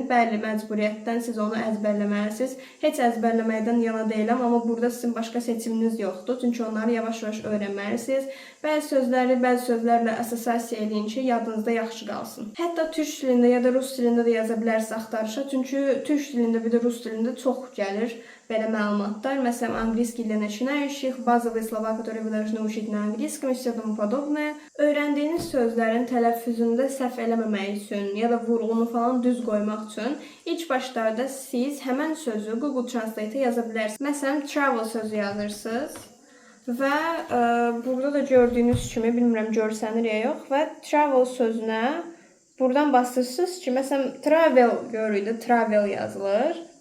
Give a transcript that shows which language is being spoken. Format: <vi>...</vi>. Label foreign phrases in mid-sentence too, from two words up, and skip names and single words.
<az>Bəli, məcburiyyətdən siz onu əzbərləməlisiniz. Heç əzbərləməkdən yana deyiləm, amma burada sizin başqa seçiminiz yoxdur. Çünki onları yavaş-yavaş öyrənməlisiniz. Bəzi sözlərlə assosiasiya eləyin ki, yadınızda yaxşı qalsın. Hətta türk dilində ya da rus dilində də yaza bilərsiniz axtarışa. Çünki türk dilində bir də rus dilində çox gəlir belə məlumatlar.</az> <ru>Məsələn, angliski для начинающих, базовые слова, которые вы должны учить на английском и все тому подобное.</ru> <az>Öyrəndiyiniz sözlərin tələffüzündə səhv eləməmək üçün ya da vurğunu falan düz qoymaq üçün ilk başlarda siz həmən sözü Google Translate-ə yaza bilərsiniz. Məsələn, travel sözü yazırsınız və burada da gördüyünüz kimi, bilmirəm görsənir ya yox, və travel sözünə buradan basırsınız ki, məsələn, travel görüydü, travel yazılır.</az>